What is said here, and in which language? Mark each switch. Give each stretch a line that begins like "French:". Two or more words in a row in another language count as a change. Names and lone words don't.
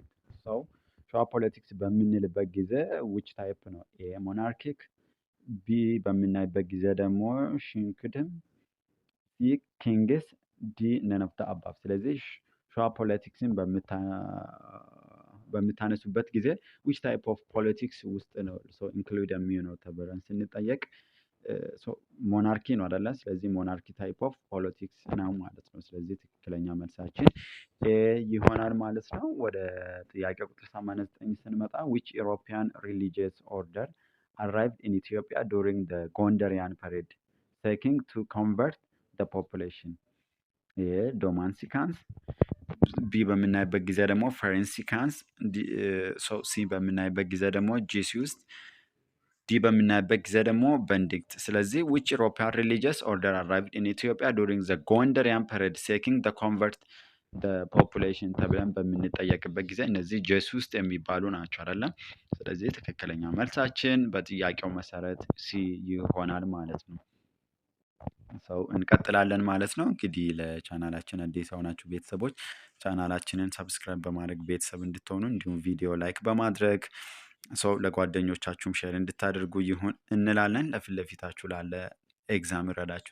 Amharic: ሰው ሸዋ ፖለቲክስ በምንልበት ጊዜ
English: which type
Amharic: ነው? ኤ ሞናርኪክ፣ ቢ በምናይበት ጊዜ ደግሞ ሽንክድም፣ ሲ ኪንግስ፣ ዲ
English: none of the above።
Amharic: ስለዚህ ሸዋ ፖለቲክስን በምታነሱበት ጊዜ
English: which type of politics
Amharic: ውስጥ ነው ኢንክሉድ የሚሆነው ተብለን ስንጠየቅ ሞናርኪ ነው አይደለ? ስለዚህ
English: monarchy type of politics
Amharic: ነው ማለት ነው። ስለዚህ ትክክለኛ መልሳችን ይሆናል ማለት ነው። ወደ ጥያቄ ቁጥር 89 ስንመጣ
English: which European religious order arrived in Ethiopia during the Gondarian period seeking to convert the population?
Amharic: ዶማንሲካንስ፣ ቢ በምናይበት ጊዜ ደግሞ ፈረንሲካንስ፣ ሲ በምናይበት ጊዜ ደግሞ ጄሱስ፣ ዲ በምናይበት ጊዜ ደግሞ በንዲክት። ስለዚህ
English: which European religious order arrived in Ethiopia during the Gondarian period seeking to convert the population
Amharic: ተብለን በምንጠየቅበት ጊዜ እነዚህ ጄሱስ የሚባሉ ናቸው አይደለም። ስለዚህ ትክክለኛ መልሳችን በጥያቄው መሰረት ሲ ይሆናል ማለት ነው። እንቀጥላለን ማለት ነው። እንግዲህ ለቻናላችን አዲስ የሆናችሁ ቤተሰቦች ቻናላችንን ሰብስክራይብ በማድረግ ቤተሰብ እንድትሆኑ እንዲሁም ቪዲዮ ላይክ በማድረግ ለጓደኞቻችሁም ሼር እንድታደርጉ ይሁን እንላለን። ለፊት ለፊታችሁ ላለ ኤግዛም ይረዳችሁ